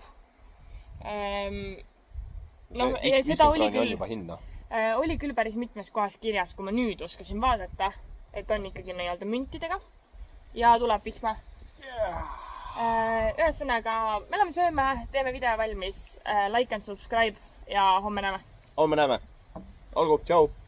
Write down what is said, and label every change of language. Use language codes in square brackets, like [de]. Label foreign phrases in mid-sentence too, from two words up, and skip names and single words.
[et] Noh, ja seda oli küll. Oli küll päris mitmes kohas kirjas, kui ma nüüd oskasin vaadata, et on ikkagi nii-öelda müntidega ja tuleb vihma. Ühesõnaga, me oleme sööme, teeme video valmis, [en] like and subscribe ja homme näeme. [et] Homme näeme. Olgu, tšau!